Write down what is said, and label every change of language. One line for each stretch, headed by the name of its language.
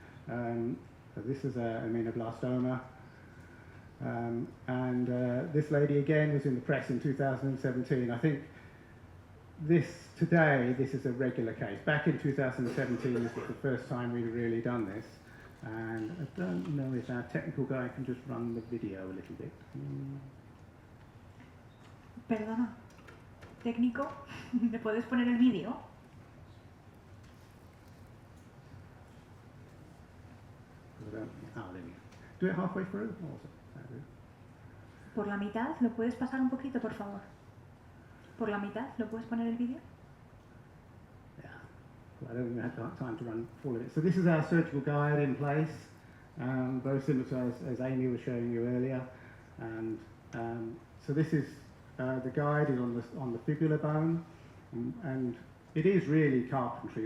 English: So this is a aminoblastoma, and this lady again was in the press in 2017. I think this is a regular case. Back in 2017, this was the first time we'd really done this. And I don't know if our technical guy can just run the video a little bit.
Spanish: Perdona, técnico, ¿me puedes poner el vídeo?
English: There we go. Do it halfway through?
Spanish: Por la mitad, ¿lo puedes pasar un poquito, por favor? Por la mitad, ¿lo puedes poner el vídeo?
English: Yeah. I don't think I have time to run all of it. So this is our surgical guide in place, very similar to as Amy was showing you earlier. And so this is the guide is on the fibular bone, and it is really carpentry.